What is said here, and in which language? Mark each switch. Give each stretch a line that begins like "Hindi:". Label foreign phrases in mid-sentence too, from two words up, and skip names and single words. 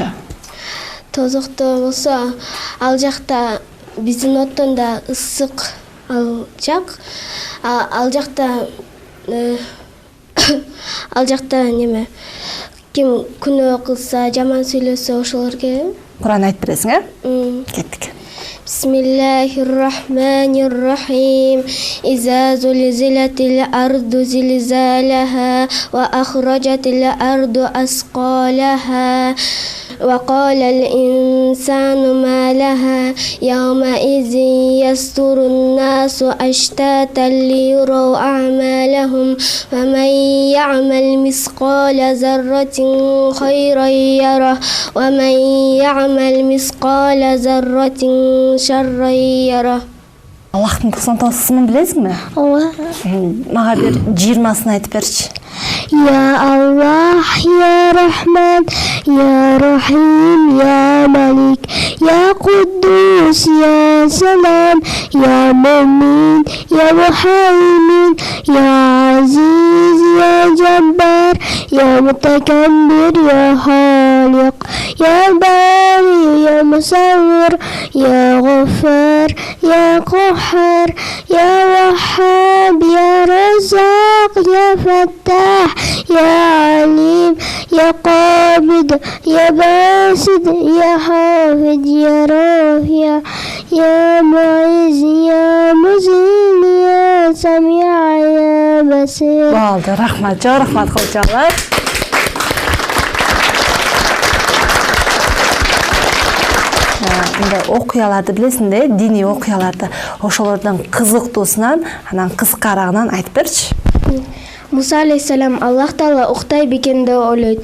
Kyrgyz: Тозокто болсо, ал жакта биздин оттон да ысык ал жак. Ал жакта неме? Ким күнөө кылса, жаман сүйлөсө ошолорго Куран айтып бересиң, Кеттик.
Arabic: بسم الله الرحمن الرحيم. إذا زلزلت الأرض زلزالها وأخرجت الأرض أثقالها وقال الإنسان ما لها يومئذ يصدر الناس أشتاتا ليروا أعمالهم ومن يعمل مثقال ذرة خيرا يره ومن يعمل مثقال ذرة شرا يره.
Kyrgyz: Аллахтын 99 ысымын билесиңби? Ооба. Мага бир 20-сын айтып берчи.
Arabic: يا الله يا رحمن يا رحيم يا ملك يا قدوس يا سلام يا مؤمن يا مهيمن يا عزيز يا جبار يا متكبر يا خالق يا بارئ يا مصور يا غفار يا قهار يا وهاب يا رزاق, يا فتاح يا عليم يا قابض يا باسط يا حافظ يا رافع يا معز يا مذل يا سميع يا بصير.
Kyrgyz: Болду, рахмат, жоо рахмат кылчалар. Мындай окуяларды билесиң да, диний окуяларды, ошолордун кызыктуусунан, анан кыскарагынан айтып берчи. Муса алейхиссалам
Arabic: الله تعالى
Kyrgyz: уктай бекен деп ойлойт.